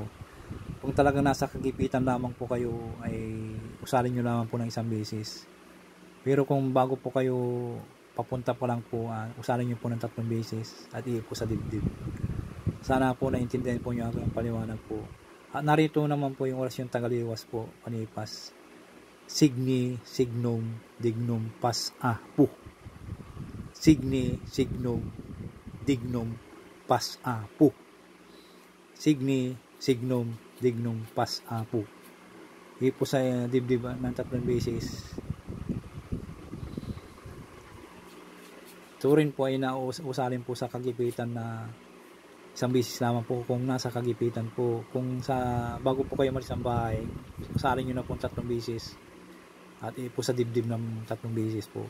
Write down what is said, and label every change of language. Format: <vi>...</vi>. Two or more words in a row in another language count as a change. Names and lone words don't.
<tl>Kung talagang nasa kagipitan lamang po kayo ay usalin nyo lamang po ng 1 beses. Pero kung bago po kayo papunta pa lang po, usalin nyo po ng 3 beses at po sa dibdib. Sana po naintindihan po nyo ang paliwanag po. At narito naman po yung orasyon tagaliwas po, panipas.</tl> <la>Signi, signum, dignum, pas, pu. Signi, signum, dignum, pas, pu. Signi, signum, dignum, pas, pu.</la> <tl>Po sa dibdib ng 3 beses. Ito rin po ay nauusalin po sa kagipitan na 1 beses lamang po kung nasa kagipitan po. Kung bago po kayo malis ng bahay, usalin nyo na po 3 beses at po sa dibdib ng 3 beses po.</tl>